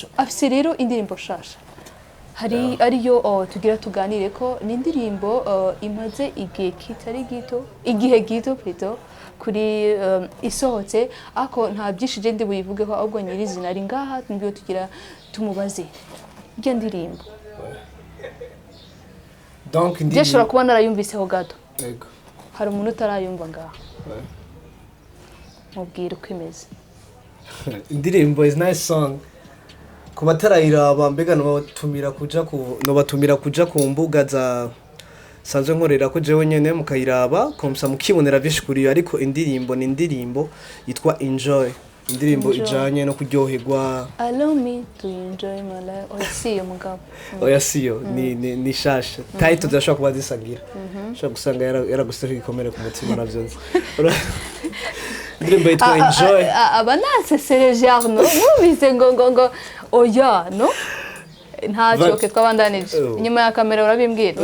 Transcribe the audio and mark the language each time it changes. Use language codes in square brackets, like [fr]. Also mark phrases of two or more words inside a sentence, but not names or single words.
[rn] Afise rero indirimbo shasha hari ariyo tugira tuganire ko ni indirimbo imaze igihe gito plutôt kuri isohotse ako nta byishije ndi buyivugeho ahubwo nyirizina ari ngaha ngiyo tugira tumubaze iyo ndirimbo. Donc ndishobora kuba narayumviseho gato. Yego. Hari umuntu utarayumva ngaha. Mubwire uko imeze. Indirimbo [en] is nice song. [rn] Kubatarayiraba mbega nobatumira kuja ku mbuga za sanzwe nkorera ko jewe nyene mukayiraba komsa mukibonera byinshi kuri ariko indirimbo ni indirimbo yitwa Enjoy. Indirimbo ijanye no kuryoherwa. [en] Allow me to enjoy my life. [rn] Siyo mugabo. Oya siyo ni shasha. Title zashobora kuba zisangira. Shobora gusanga yaraguseka ikomere ku mutima navyo. Indirimbo yitwa Enjoy. Abanansesereje Arno mubize ngo oya no ntacyo ke twabandanije inyuma ya kamera urabimbwira.